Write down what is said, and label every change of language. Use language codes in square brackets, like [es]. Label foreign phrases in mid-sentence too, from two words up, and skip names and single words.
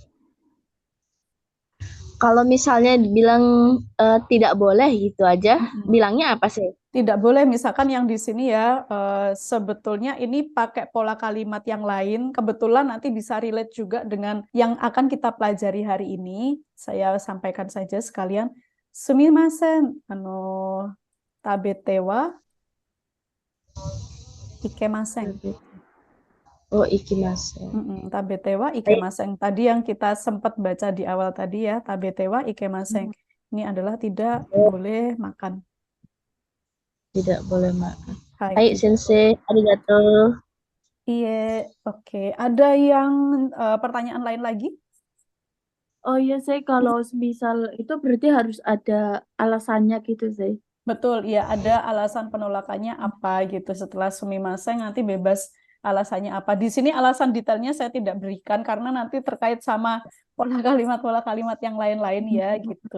[id] Kalau misalnya dibilang tidak boleh gitu aja, Mm-mm. bilangnya apa sih? Tidak boleh, misalkan yang di sini ya, sebetulnya ini pakai pola kalimat yang lain. Kebetulan nanti bisa relate juga dengan yang akan kita pelajari hari ini. Saya sampaikan saja sekalian. [ja] すみません、食べて は いけません. おう、いきます. 食べて は いけません. [id] Tadi yang kita sempat baca di awal tadi ya, [ja] 食べて は いけません. [id] Ini adalah tidak boleh makan. Tidak boleh makan. Hai, Hai, tidak. [ja] 先生。ありがとう. [id] Iya, oke. Ada yang pertanyaan lain lagi? Oh iya, saya kalau misal itu berarti harus ada alasannya gitu, saya. Betul, ya ada alasan penolakannya apa gitu. Setelah sumimasen nanti bebas alasannya apa. Di sini alasan detailnya saya tidak berikan karena nanti terkait sama pola kalimat yang lain-lain ya gitu.